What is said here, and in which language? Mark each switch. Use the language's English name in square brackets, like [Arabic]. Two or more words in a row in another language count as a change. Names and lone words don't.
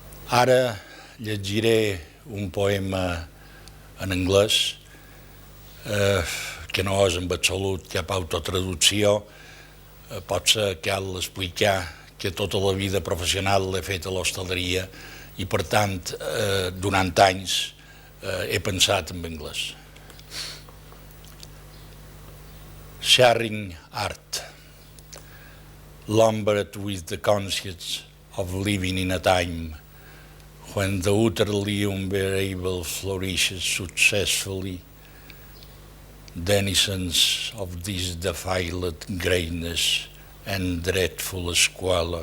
[Catalan] Ara llegiré un poema en anglès que no és en absolut cap autotraducció. Potser cal explicar que tota la vida professional l'he fet a l'hostaleria i, per tant, durant anys he pensat en anglès. [English] Sharing art, lumbered with the conscience of living in a time when the utterly unbearable flourishes successfully, denizens of this defiled greatness and dreadful squalor.